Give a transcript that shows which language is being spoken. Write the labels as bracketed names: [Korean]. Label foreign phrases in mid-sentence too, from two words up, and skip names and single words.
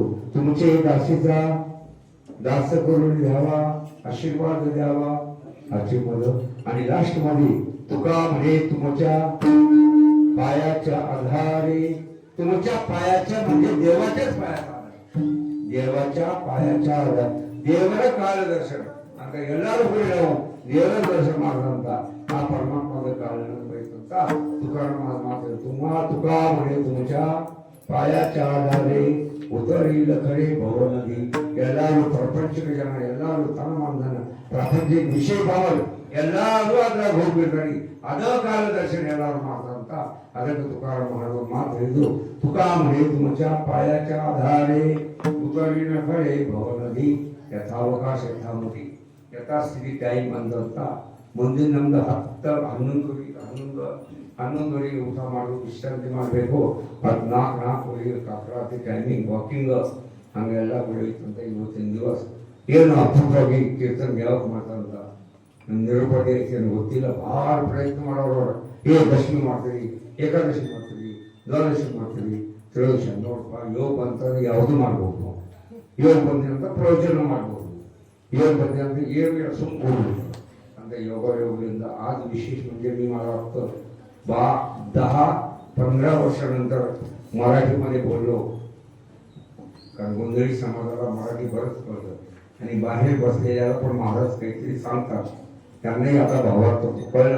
[Marathi] तुमचे दासीचा दास करून द्यावा आशीर्वाद द्यावा अशी मदत. आणि लास्ट मध्ये तुका म्हणे तुमच्या पायाच्या आधारे तुमच्या पायाच्या म्हणजे देवाच्याच पायाचा आधार देवाच्या पायाच्या आधार देवाला काल दर्शन आता [Kannada] ಎಲ್ಲರೂ ಕೂಡ ನಾವು ದೇವರ ದರ್ಶನ ಮಾಡುವಂತ ಆ ಪರಮಾತ್ಮದ ಕಾಲನ ಬಯಸುತ್ತ ತುಕಾರಾಮ ಮಾತು [Marathi] तुका म्हणे तुमच्या पायाच्या आधारे उतरील खरे भवनदी. [Kannada] ಎಲ್ಲರೂ ಪ್ರಪಂಚಕ ಜನ ಎಲ್ಲರೂ ತನ್ನ ಮಾನನ ಪ್ರಾಪಂಚಿಕ ವಿಷಯ ಭಾವನೆ ಎಲ್ಲರೂ ಅದರ ಹೋಗ್ಬಿಡ್ತಾರೆ ಅದ ಕಾಲ ದರ್ಶನ ಎಲ್ಲರೂ ಮಾಡ್ತಾರಂತ ಅದಕ್ಕೆ ತುಕಾರಾಮ ಮಾಡುವ ಮಾತು ಹೇಳಿದ್ರು. [Marathi] तुका म्हणे तुमच्या पायाच्या आधारे उतरील खरे भवनदी [Kannada] ಯಥಾವಕಾಶ ಯಥಾಮತಿ ಯಥಾಸ್ಥಿತಿ ಟೈಮ್ ಅಂತ ಮುಂದಿನ ನಮ್ದು 11 ಊಟ ಮಾಡೋದು ವಿಶ್ರಾಂತಿ ಮಾಡಬೇಕು. 4 ಕಾಕರಾತಿ ಟೈಮಿಂಗ್ ವಾಕಿಂಗ್ ಹಂಗೆಲ್ಲ ಬೆಳೆಯಿತು ಅಂತ ಇವತ್ತಿನ ದಿವಸ ಏನು ಅಪೂರ್ವವಾಗಿ ಕೀರ್ತನ ಯಾವಾಗ ಮಾಡ್ತಾರಂತ ನಿರೂಪಣೆ ಏನು ಗೊತ್ತಿಲ್ಲ. ಭಾಳ ಪ್ರಯತ್ನ ಮಾಡೋರು ದಶಮಿ ಮಾಡ್ತೀವಿ ಏಕಾದಶಿ ಮಾಡ್ತೀವಿ ದ್ವಾದಶಿ ಮಾಡ್ತೀವಿ ತ್ರಯೋದಶಿ ನೋಡಪ್ಪ ಯೋಗ ಅಂತಂದ್ರೆ ಯಾವುದು ಮಾಡ್ಬೋದು. ಯೋಗ ಬಂದಿರಂತ ಪ್ರವಚನ ಮಾಡ್ಬೋದು. ಯೋಗ ಬಂದಿರಂತ ಏನು सुरू ಅಂತ योगायोगದಿಂದ [Marathi] आज विशेष म्हणजे मी मला वाटतं 10-15 वर्षानंतर मराठीमध्ये बोललो. कारण गोंधळी समाजाला मराठी बरंच कळतं आणि बाहेर बसलेल्याला पण महाराज काहीतरी सांगतात त्यांनाही आता भावार्थ कळला.